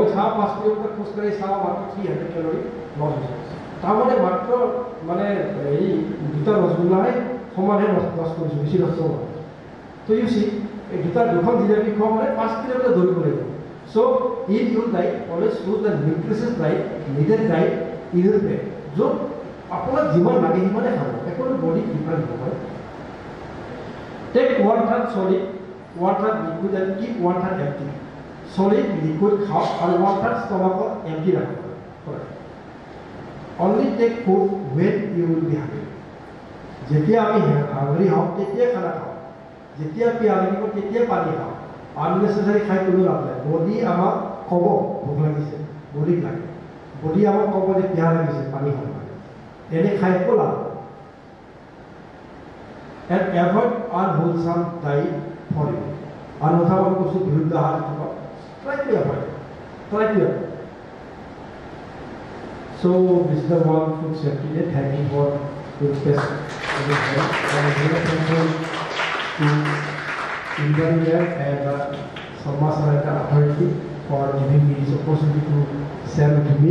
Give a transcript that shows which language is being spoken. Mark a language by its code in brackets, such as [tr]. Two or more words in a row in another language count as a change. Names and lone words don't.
[as] চাওঁ 5 কিলোমিটাৰ খোজকাঢ়ি চাওঁ মাত্ৰ 300 কেলৰি লছ হৈছে তাৰমানে মাত্ৰ মানে এই দুটা ৰসগোল্লাই সমানে লছ কৰিছোঁ বেছি লছ হোৱা তো [en] you see [as] এই দুখন জিলাপি খোৱা মানে 5 কিলোমিটাৰ দৌৰিব লাগিব [en] so in your diet always choose the nutritious diet needed diet in your [as] পেট য'ত আপোনাক যিমান লাগে সিমানে খাব একো বডি ডিফাৰেণ্ট নহয় [en] take 1/3 solid 1/3 liquid and keep 1/3 empty solid liquid [as] খাওক আৰু [en] 1/3 stomach empty [as] ৰাখক [en] only take food when you will be hungry [as] যেতিয়া আমি হাংৰি হওঁ তেতিয়া খানা খাওঁ যেতিয়া পিয়াহ লাগিব তেতিয়া পানী খাওঁ আননেচেচাৰি খাই কোনো লাভ নাই বডি আমাক ক'ব ভোক লাগিছে বডিক লাগে বডি আমাক ক'ব যে পিয়াহ লাগিছে পানী খাব লাগে এনে খাই একো লাভ [en] and avoid unwholesome diet for you [as] অন্যথা আমি কৈছোঁ বিৰুদ্ধ আহাৰ থকা [en] try to avoid so this is the one food safety day thank you for your best and I'm very thankful to India and Sama Sanatana Authority for giving me this opportunity to share with me.